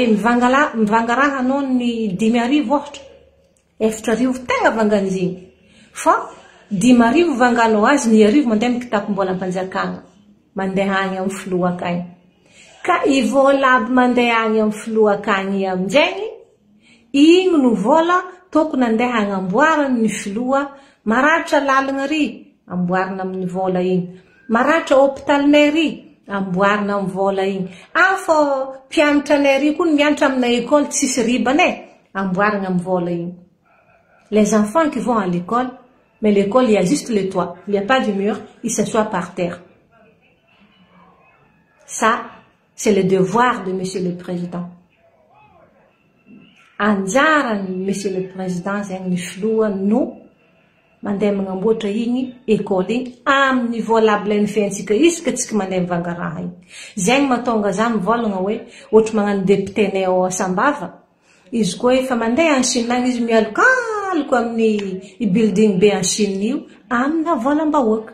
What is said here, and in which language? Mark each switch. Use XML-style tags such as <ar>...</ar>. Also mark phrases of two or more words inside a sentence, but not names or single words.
<mg>mivanga raha anao ny 10,000 ohatra 4,000 tegna vangan'izigny fa 10,000 vanganao azy 9,000 mandeha amin'ny kitapom-bola am-panjakagna mandeha agny amin'ny filoha akagny ka ivola aby mandeha agny amin'ny filoha akagny amin'izegny igny no vola tokony andeha agnamboarana ny filoha, maratra lalagna ry, amboarina amin'ny vola igny. Maratra hôpitalinay ry, amboarina amin'ny vola igny. Fô mpianatranay ry koa mianatra amina école tsisy ribane, amboarina amin'ny vola igny.</mg> <fr>Les enfants qui vont à l'école, mais l'école, il y a juste le toit. Il n'y a pas de mur, ils s'assoient par terre. Ça, c'est le devoir de Monsieur le Président.</fr> <mg>Anjara</mg> <fr>Monsieur le Président,</fr> <mg>zegny ny filoha no mandeha magnamboatra igny école igny amin'ny voalabo lay ny fiaintsika isaka tsika mandeha mivanga raha igny. Zegny mahatonga za mivolagna hoe ohatra magnano députénay ao Asambava, izy koa efa mandeha</mg> <fr>en Chine</fr> <mg>agny izy mialokaloka amin'ny building be</mg> <fr>en Chine</fr> <mg>io amina volam-bahoaka.</mg>